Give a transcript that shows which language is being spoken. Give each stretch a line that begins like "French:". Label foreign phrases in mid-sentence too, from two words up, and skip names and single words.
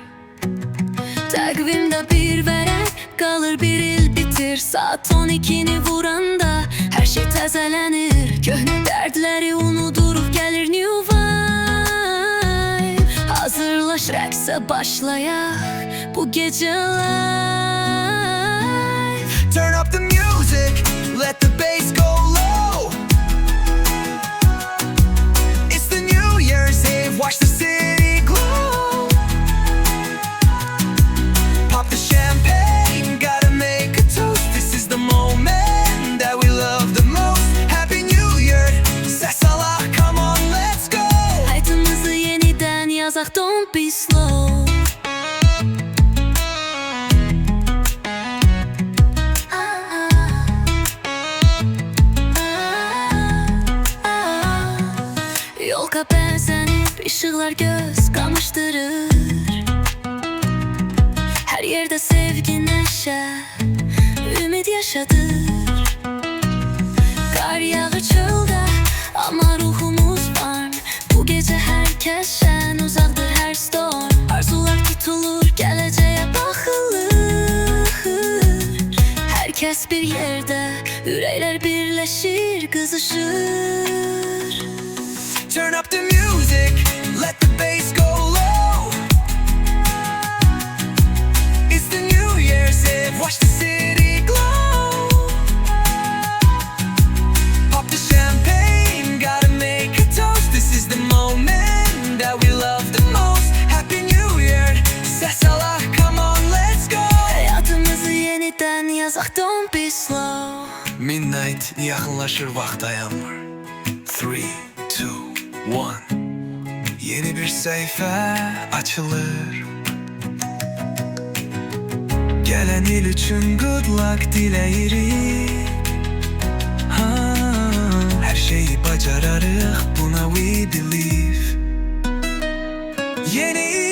Azerbaijani: Təqvimdə bir vərəq qalır, bir il bitir. Saat 12'ni vuranda her şey təzələnir. Köhnə dərdləri unuduruq, gəlir
English: new vibe.
Azerbaijani: Hazırlaş rəqsə başlayaq bu gecə live.
English: Turn up the music, let the bass go low. It's the New Year's Eve, watch the city glow. Pop the champagne, gotta make a toast. This is the moment that we love the most. Happy New Year, ses Allah, come on, let's go.
Azerbaijani: Hayatımızı yeniden yazaq,
English: don't be slow.
Azerbaijani: Yolka benzənib, ışıqlar göz qamaşdırır. Hər yerdə sevgi, nəşə, ümid yaşadır. Qar yağır çöldə, amma ruhumuz var. Bu gecə hər kəs şən, uzaqdır hər storm. Arzular tutulur, gələcəyə baxılır. Hər kəs bir yerdə, ürəklər birləşir, qızışır.
English: Turn up the music, let the bass go low. It's the New Year's Eve, watch the city glow. Pop the champagne, gotta make a toast. This is the moment that we love the most. Happy New Year, ses Allah, come on, let's go.
Azerbaijani: Hayatımızı yeniden yazaq,
English: don't be slow.
Azerbaijani: Midnight yaxınlaşır, vaxt dayanmır. 3, 2, 1.
Turkish: Yeni bir sayfa açılır.
Azerbaijani: Gelen il üçün
English: good luck
Azerbaijani: diləyirik. Her şeyi bacararıq, buna
English: we believe.
Azerbaijani: Yeni